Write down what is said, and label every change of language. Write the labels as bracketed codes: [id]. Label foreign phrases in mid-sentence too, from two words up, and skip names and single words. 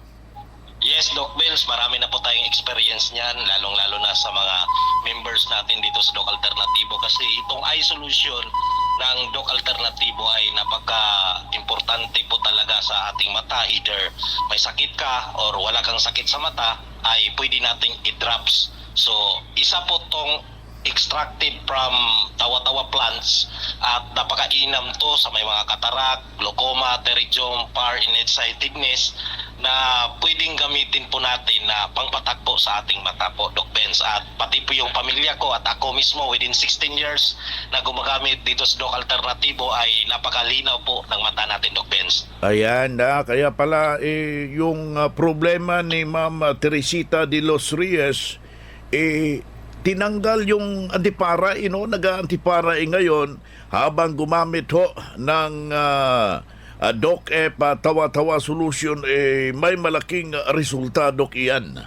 [tl] Yes, Doc Bells, marami na po tayong experience niyan, lalong-lalo na sa mga members natin dito sa Doc Alternatibo kasi itong eye solution ng Doc Alternatibo ay napaka-importante po talaga sa ating mata. Either may sakit ka or wala kang sakit sa mata ay pwede nating i-drops. So, isa po tong [en] extracted from tawa-tawa plants [tl] at napakainam to sa may mga katarak, glaucoma, pterygium, [en] far and nearsightedness [tl] na pwedeng gamitin po natin na pangpatak po sa ating mata po, Doc Benz. At pati po yung pamilya ko at ako mismo [en] within 16 years [tl] na gumagamit dito sa Doc Alternatibo ay napakalinaw po ng mata natin, Doc Benz. Ayan na, kaya pala yung problema ni Ma'am Teresita de los Reyes tinanggal yung antipara, nag-antipara ngayon habang gumamit ho ng Doc tawa-tawa solution may malaking resulta, Doc Ian.